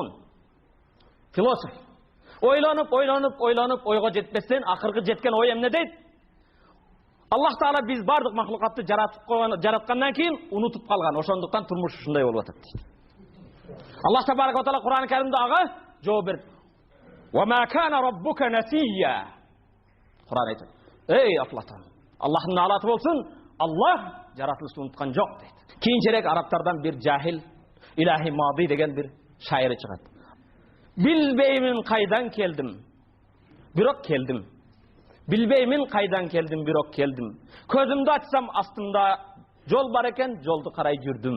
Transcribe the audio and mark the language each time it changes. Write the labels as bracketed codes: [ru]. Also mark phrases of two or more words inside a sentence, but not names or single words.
[ky] Философ. Ойлонуп, ойго жетпестен акыркы жеткен ой эмне дейт? Аллах Таала биз бардык махлукатты жараткандан кийин унутуп калган. Ошондуктан турмуш ушундай болуп атат дейт. [ar] الله تبارك وتعالى [ky] Кур'ан-ы Каримде ага жооп берди. [ar] وما كان ربك نسيا. [ky] Кур'ан айтат. Эй Афлатон, Аллахтын наалаты болсун, Аллах жаратылышты унуткан жок дейт. Кийинчерээк арабтардан бир жахил Илахи Мади деген бир шайыр чыгат. Билбеймин кайдан келдим, бирок келдим. Билбеймин кайдан келдим, бирок келдим. Көзүмдү ачсам астымда жол бар экен, жолду карай жүрдүм.